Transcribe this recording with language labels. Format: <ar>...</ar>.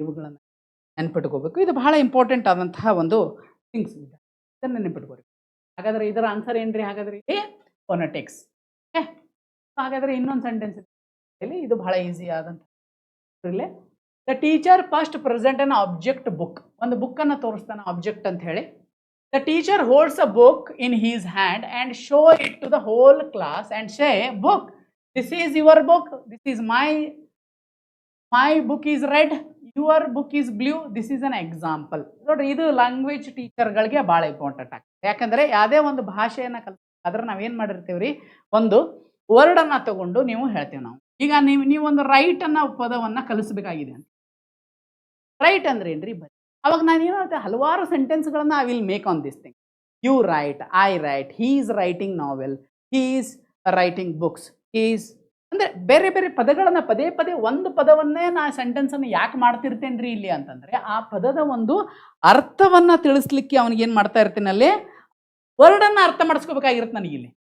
<kn>ಇವುಗಳನ್ನು ನೆನ್ಪಿಟ್ಕೋಬೇಕು. ಇದು ಬಹಳ ಇಂಪಾರ್ಟೆಂಟ್ ಆದಂತಹ ಒಂದು ಥಿಂಗ್ಸ್ ಇದೆ, ಇದನ್ನು ನೆನ್ಪಿಟ್ಕೋರಿ. ಹಾಗಾದ್ರೆ ಇದರ ಆನ್ಸರ್ ಏನ್ರಿ, ಹಾಗಾದ್ರೆ ಇಲ್ಲಿ ಫೊನೆಟಿಕ್ಸ್. ಓಕೆ, ಹಾಗಾದ್ರೆ ಇನ್ನೊಂದು ಸೆಂಟೆನ್ಸ್ ಇದೆ, ಇದು ಬಹಳ ಈಸಿ ಆದಂಥ.</kn> <en>The teacher first present an object book.</en> <kn>ಒಂದು ಬುಕ್ಕನ್ನು ತೋರಿಸ್ತಾನೆ ಆಬ್ಜೆಕ್ಟ್ ಅಂತ ಹೇಳಿ.</kn> <en>The teacher holds a book in his hand and show it to the whole class and say, book, this is your book, this is my book is red, your book is blue, this is an example.</en> <kn>ನೋಡ್ರಿ ಇದು language ಟೀಚರ್ಗಳಿಗೆ ಭಾಳ important ಆಗ್ತದೆ. ಯಾಕಂದರೆ ಯಾವುದೇ ಒಂದು ಭಾಷೆಯನ್ನು ಕಲಿಸ್ಬೇಕಾದ್ರೆ ನಾವೇನು ಮಾಡಿರ್ತೀವಿ ರೀ, ಒಂದು ವರ್ಡನ್ನು ತಗೊಂಡು ನೀವು ಹೇಳ್ತೀವಿ ನಾವು. ಈಗ ನೀವೊಂದು ರೈಟ್ ಅನ್ನೋ ಪದವನ್ನು ಕಲಿಸ್ಬೇಕಾಗಿದೆ ಅಂತ. ರೈಟ್ ಅಂದ್ರೆ ಏನ್ರಿ ಬರೀ. ಅವಾಗ ನಾನು ಏನು ಹೇಳ್ತೆ, ಹಲವಾರು ಸೆಂಟೆನ್ಸ್ಗಳನ್ನು</kn> <en>I will make on this thing. You write, I write, he is writing novel, he is writing books,</en> <kn>is ಅಂದರೆ ಬೇರೆ ಬೇರೆ ಪದಗಳನ್ನು ಪದೇ ಪದೇ ಒಂದು ಪದವನ್ನೇ ನಾ ಸೆಂಟೆನ್ಸನ್ನು ಯಾಕೆ ಮಾಡ್ತಿರ್ತೇನೆ ರೀ ಇಲ್ಲಿ ಅಂತಂದರೆ, ಆ ಪದದ ಒಂದು ಅರ್ಥವನ್ನು ತಿಳಿಸ್ಲಿಕ್ಕೆ ಅವನಿಗೆ ಏನು ಮಾಡ್ತಾ ಇರ್ತೀನಿ ಅಲ್ಲಿ, ವರ್ಡನ್ನು ಅರ್ಥ ಮಾಡಿಸ್ಕೋಬೇಕಾಗಿರುತ್ತೆ ನನಗಿಲ್ಲಿ.</kn>